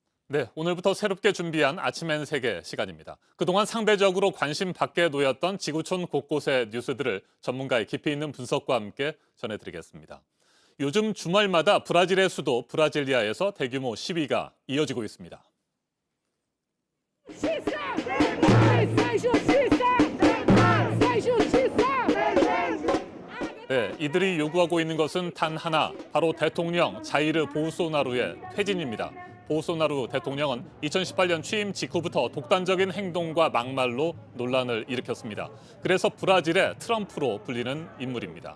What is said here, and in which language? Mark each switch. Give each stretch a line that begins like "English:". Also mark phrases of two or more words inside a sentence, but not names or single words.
Korean: 네, 오늘부터 새롭게 준비한 아침엔 세계 시간입니다. 그동안 상대적으로 관심 밖에 놓였던 지구촌 곳곳의 뉴스들을 전문가의 깊이 있는 분석과 함께 전해드리겠습니다. 요즘 주말마다 브라질의 수도 브라질리아에서 대규모 시위가 이어지고 있습니다.
Portuguese: Justiça! Sem justiça! Sem justiça!
Korean: 네, 이들이 요구하고 있는 것은 단 하나, 바로 대통령 자이르 보우소나루의 퇴진입니다. 보우소나루 대통령은 2018년 취임 직후부터 독단적인 행동과 막말로 논란을 일으켰습니다. 그래서 브라질의 트럼프로 불리는 인물입니다.